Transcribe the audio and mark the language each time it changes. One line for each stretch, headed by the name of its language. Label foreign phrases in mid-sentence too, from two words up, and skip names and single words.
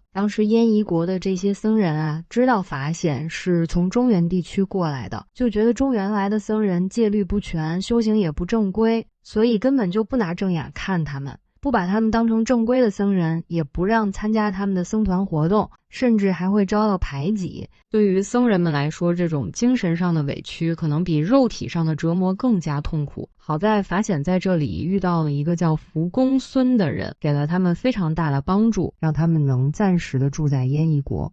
Chinese: 當時燕夷國的這些僧人啊，知道法顯是從中原地區過來的，就覺得中原來的僧人戒律不全，修行也不正規，所以根本就不拿正眼看他們，不把他們當成正規的僧人，也不讓參加他們的僧團活動，甚至還會遭到排擠。對於僧人們來說，這種精神上的委屈可能比肉體上的折磨更加痛苦。好在法顯在這裡遇到了一個叫福公孫的人，給了他們非常大的幫助，讓他們能暫時的住在燕夷國。